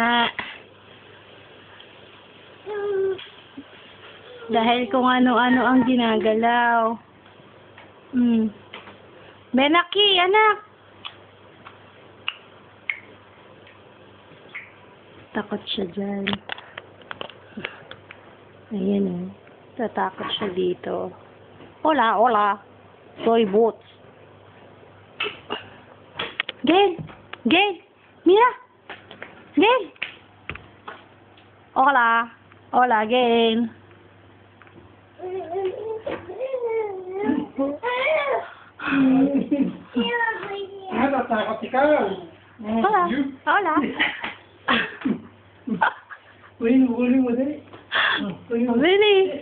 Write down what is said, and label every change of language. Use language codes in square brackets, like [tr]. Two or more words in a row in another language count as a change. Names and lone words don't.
[tl] Dahil kung ano-ano ang ginagalaw. Benaki, anak! Takot siya dyan. Ayan o. Tatakot siya dito. [es] Hola, hola. Soy Boots. Gail! Gail! Mira! Gail! Hola! Hola, Gail. [tl] Natatakot ikaw. [es] Hola! Hola! [tl] Huli mo dali. [en] Really?